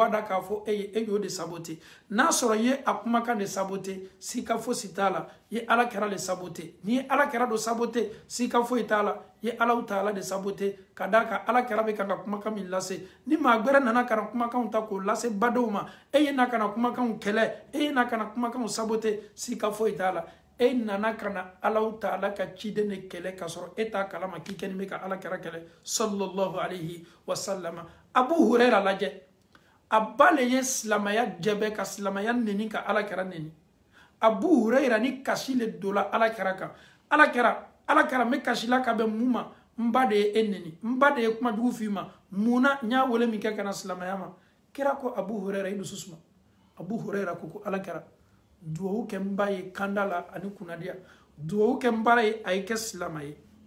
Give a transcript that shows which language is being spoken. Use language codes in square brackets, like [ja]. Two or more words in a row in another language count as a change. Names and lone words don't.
[bm] a da k'a fɔ e y'o de sabote n'a sɔrɔ i ye a kumakan de sabote sika fosi t'a la i ye ala kɛra de sabote n'i ye ala kɛra do sabote sika foyi t'a la i ye ala ta'ala de sabote ka d'a kan ala kɛra bɛ kan ka kumakan min lase ni maa gbɛrɛ nana ka na kumakanw ta k'o lase badenw ma e ye na ka na kumakanw kɛlɛ e ye na ka na kumakanw sabote sika foyi t'a la e nana ka na ala ta'ala ka ciden de kɛlɛ ka sɔrɔ e t'a kalama k'i kɛni bɛ ka ala kɛra kɛlɛ [ar] صلى الله عليه وسلم [bm] Abu Huraira lajɛ a ba le ye silamaya jɛbɛ ka silamaya neni ka ala kɛra neni Abu Huraira ni kasi le dola ala kɛra kan ala kɛra me kasi la ka bɛn mun ma n ba de ye e neni n ba de ye kuma jugu f'i ma munna n y'a wele min kɛ ka na silamaya ma kira ko Abu Huraira i dusu suma Abu Huraira ko ala kɛra duwawu kɛ n ba ye kanda la ani kunnadiya duwawu kɛ n ba ye a ye kɛ silama ye